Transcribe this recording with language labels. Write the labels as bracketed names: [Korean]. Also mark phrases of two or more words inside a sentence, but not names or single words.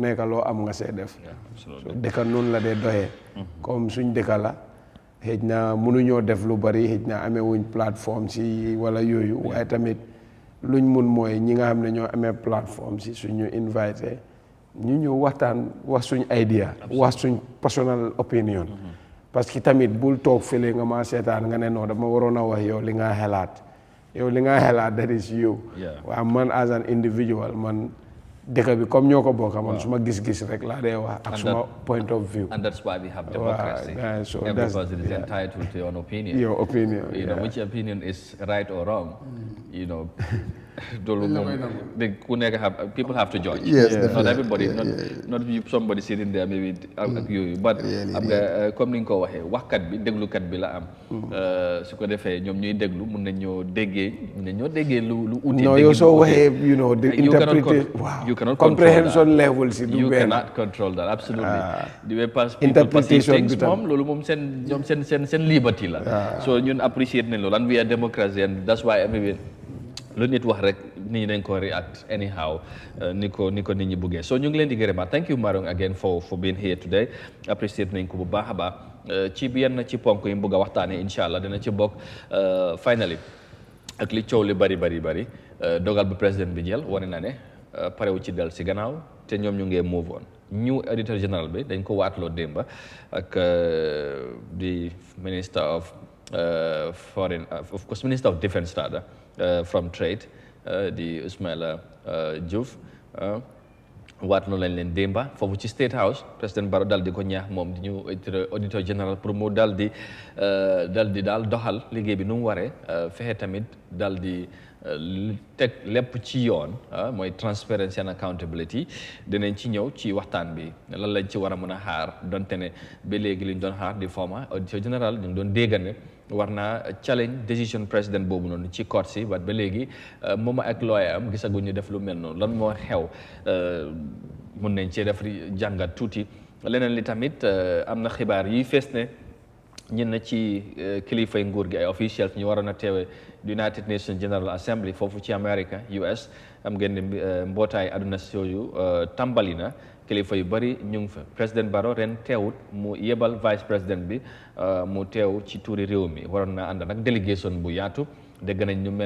[Wolof] nekk loo am nga see def dëkka noonu la dee doxee comme suñ dëkka la xëj na mënuñoo def lu bari xëj na amee wuñ plateforme si wala yooyu waaye tamit luñ mun mooy ñi nga xam ne ñoo amee plateforme si suñu invité ñu ñëw waxtaan wax suñ idea wax suñ [English] personal opinion [French] parce que [Wolof] tamit bul toog fële nga ma seetaan nga ne non dama waroon a wax yow li nga xelaat [English] that is [Wolof] you waaw man [English] as an individual [Wolof] man dëkk bi comme ñoo ko bokk man suma gis-gis rek laa dee wax ak suma [English] point of view. And that's why we have democracy. So every person is entitled to your opinion. Your opinion. Which opinion is right or wrong. [Wolof] Ku nekk [English] people have to judge. Not everybody. Not somebody sitting there maybe [Wolof] ak yooyu. But am nga comme ni nga ko waxee waxkat bi déglukat bi la am. Su ko defee ñoom ñuy déglu mun nañoo déggee lu uti. non yow soo waxee [English] the interpretation comprehension level [Wolof] si du [English] you cannot control that absolutely the way people perceive things [Wolof] loolu moom seen liberty la so ñun appreciate nañ loolu [English] and we are democracy and that's why [Wolof] lu nit wax rek nit ñi dañ ko [English] react anyhow [Wolof] ni ko nit ñi buggee so ñu ngi leen di gërëmaat [English] thank you Marong again for being here today [Wolof] appreciate nañ ko bu baax a baax ci yenn ci ponk yi mu bëgg a waxtaanee [Arabic] إن شاء الله [Wolof] dina ci bokk finally ak li coow li bari dogal bu président bi jël wane na ne parewu ci del si gannaaw te ñoom ñu ngee [English] move on new auditor general [Wolof] bi dañ ko waatloo démba ak [English] the minister of foreign of course minister of defense rather from trade [Wolof] di Ismaila Diouf waatloo lañ leen démba foofu ci State House président Barrow dal di ko ñaax moom di ñu [English] auditor general [Wolof] pour mu dal di doxal liggéey bi nu mu waree fexe tamit dal di teg lépp ci yoon mooy [English] transparency and accountability [Wolof] dinañ ci ñëw ci waxtaan bi lan lañ ci war a mën a xaar donte ne ba léegi liñ doon xaar di [English] former auditor general [Wolof] ñu ngi doon déggane war naa challenge décision président boobu noonu ci court si ba léegi moom ak lawyer am gisaguñu def lu mel noonu lan moo xew mun nañ cee def jàngat tuuti leneen li tamit am na xibaar yi fees ne ñun na ci kilifay nguur gi ay officials ñu waroon a teewe United Nations General Assembly foofu ci America US am ngeen ne mbootaay àdduna si yooyu tàmbali na kilifa yu bari ñu ngi fa président Barrow ren teewut mu yebal vice président bi mu teew ci tuuri réew mi waroon na ànd nag délégation bu yaatu dégg nañ ñu